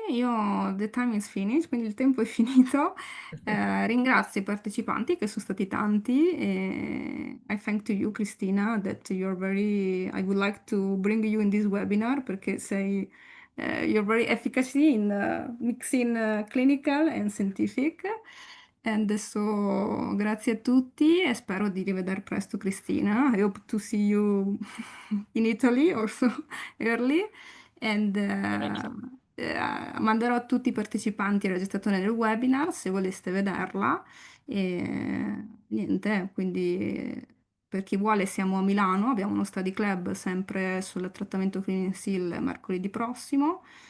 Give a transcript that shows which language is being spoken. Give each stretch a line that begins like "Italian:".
Italian: Io,
English: the time is finished,
Italian: quindi il tempo è finito. Ringrazio i partecipanti che sono stati tanti.
English: E I thank to you, Cristina, that you're very. I would like to bring you in this webinar
Italian: perché
English: you're very efficacy in mixing clinical and scientific.
Italian: And so, grazie a tutti e spero di rivedere presto Cristina.
English: I hope to see you in Italy also early.
Italian: And manderò a tutti i partecipanti il registratore del webinar se voleste vederla. E niente, quindi per chi vuole siamo a Milano, abbiamo uno study club sempre sul trattamento Clean&Seal mercoledì prossimo.